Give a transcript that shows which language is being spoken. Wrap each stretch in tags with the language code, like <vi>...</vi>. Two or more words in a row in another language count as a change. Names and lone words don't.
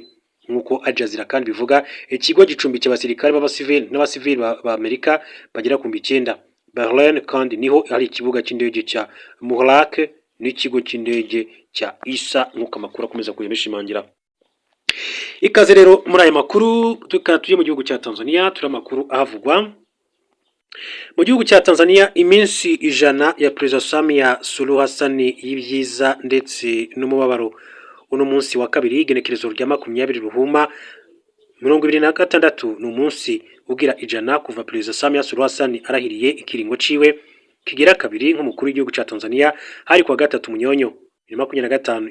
<rw>Nk'uko Al Jazeera kandi bivuga, ikigo gicumbikiye abasirikare b'abasivili n'abasivili ba Amerika bagera ku 9. Bahrain kandi niho hari ikibuga cy'indege cya Muharraq n'ikigo cy'indege cya Isa, nk'uko amakuru akomeza kuyabishimangira. Ikaze rero muri aya makuru tujye mu gihugu cya Tanzania. Turi amakuru ahavugwa mu gihugu cya Tanzania. Iminsi 100 ya Perezida Samia Suluhu Hassan y'ibyiza ndetse n'umubabaro.</rw> <rn>Uno munsi wa kabiri igenekerezo rya 20 Ruhuma 2026 ni umunsi ugira 100 kuva Perezida Samia Suluhu Hassan arahiriye ikiringo ciwe kigira kabiri nk'umukuru w'igihugu cya Tanzania hari kwa 3 Munyonyo 2025.</rn>